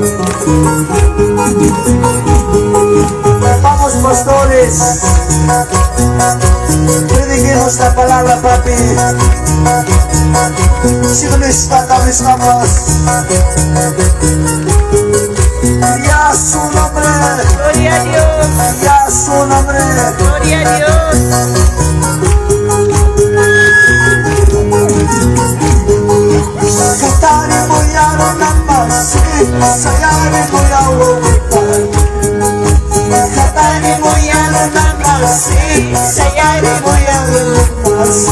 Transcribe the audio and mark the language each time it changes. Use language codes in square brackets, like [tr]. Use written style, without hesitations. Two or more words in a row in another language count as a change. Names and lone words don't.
[es] Vamos, pastores, prediquemos la palabra, papi. Si no estamos, ya su nombre, Gloria a Dios, ya su nombre. gloria a Dios. Katari mo yaro namasi, sayari mo yawo wipan. Katari mo yaro namasi, sayari mo yawo wipan.